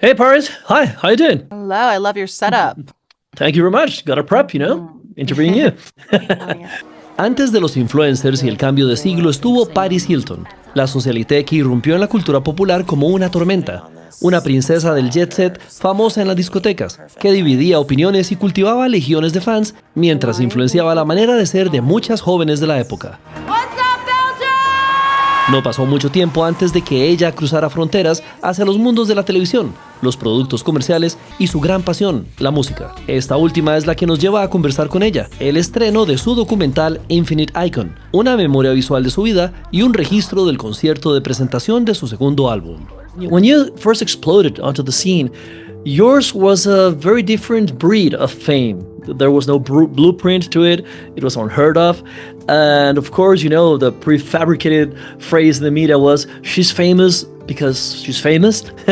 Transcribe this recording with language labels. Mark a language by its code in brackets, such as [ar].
[en] Hey Paris, hi, how you doing? Hello, I love your setup. Thank you very much. Got a prep, interviewing you. Oh, yeah. [es] Antes de los influencers y el cambio de siglo estuvo Paris Hilton, la socialité que irrumpió en la cultura popular como una tormenta. Una princesa del jet set famosa en las discotecas, que dividía opiniones y cultivaba legiones de fans mientras influenciaba la manera de ser de muchas jóvenes de la época. No pasó mucho tiempo antes de que ella cruzara fronteras hacia los mundos de la televisión, los productos comerciales y su gran pasión, la música. Esta última es la que nos lleva a conversar con ella, el estreno de su documental Infinite Icon, una memoria visual de su vida y un registro del concierto de presentación de su segundo álbum. [en] When you first exploded onto the scene, yours was a very different breed of fame. There was no blueprint to it. It was unheard of. And of course, the prefabricated phrase in the media was, she's famous because she's famous.